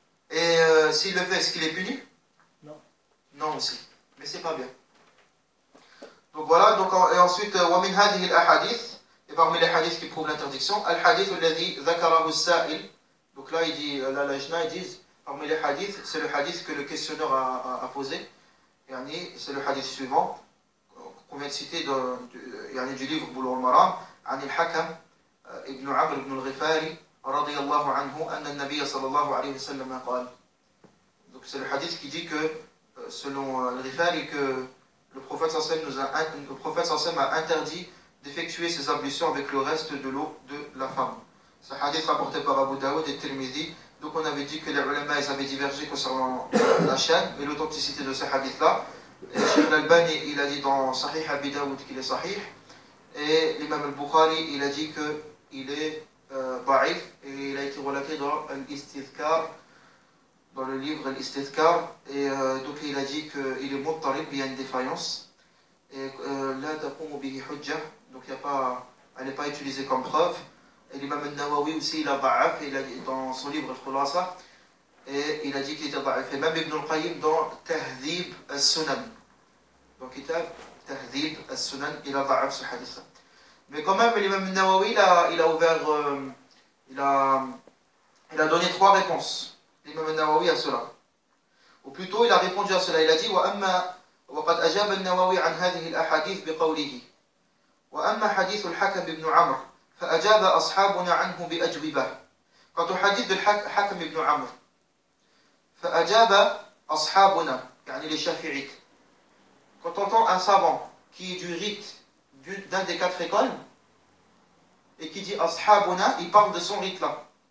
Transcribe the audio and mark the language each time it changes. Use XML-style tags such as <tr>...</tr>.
<fr>Et s'il le fait, est-ce qu'il est puni? Non. Non aussi. Mais c'est pas bien. Donc voilà, et ensuite,</fr> <ar>وَمِنْ هَذِهِ الْأَحَادِيثِ,</ar> <fr>et parmi les hadiths qui prouvent l'interdiction, al-hadith</fr> <ar>الذي ذكره السائل.</ar> <fr>Donc là, il dit, là, l'ajna, ils disent, parmi les hadiths, c'est le hadith que le questionneur a posé. C'est le hadith suivant, qu'on vient de citer du livre Boulough al-Maram,</fr> <ar>عن الحكم ابن عمرو بن الغفاري رضي الله عنه أن النبي صلى الله عليه وسلم قال.</ar> <fr>Donc c'est le hadith qui dit que, selon al-Ghifari, que le prophète sallam a interdit d'effectuer ses ablutions avec le reste de l'eau de la femme. C'est un hadith rapporté par Abu Daoud et Tirmidhi. Donc on avait dit que les ulama avaient divergé concernant la chaîne et l'authenticité de ce hadith-là. Cheikh al-Albani, il a dit dans Sahih Abi Daoud qu'il est sahih. Et l'imam al-Bukhari, il a dit qu'il est da'if. Et il a été relaté dans l'Istidhkar, dans le livre l'Istidhkar. Et donc il a dit qu'il est muttarib, il y a une défaillance. Et la taqumu bihi hujja, donc elle n'est pas utilisée comme preuve. Et l'imam al-Nawawi aussi, il a da'af, il a dit dans son livre al-Khulasa, et il a dit qu'il était da'af. Et même Ibn al-Qayyim dans Tahdhib al-Sunan. Donc Tahdhib al-Sunan, il a da'af ce hadith. Mais quand même, l'imam al-Nawawi, il a ouvert, il a donné 3 réponses. L'imam al-Nawawi à cela. Ou plutôt, il a répondu à cela. Il a dit</fr> <ar>وقد أجاب النووي عن هذه الأحاديث بقوله وأما حديث الحكم بن عمرو فأجاب أصحابنا عنه بأجوبة.</ar> <fr>Quant au hadith de Hakam ibn Amr,</fr> <ar>فأجاب أصحابنا, يعني</ar> <fr>les shafi'ites. Quand on entend un savant qui est du rite d'un des 4 écoles et qui dit Ashabuna, il parle de son rite là.</fr>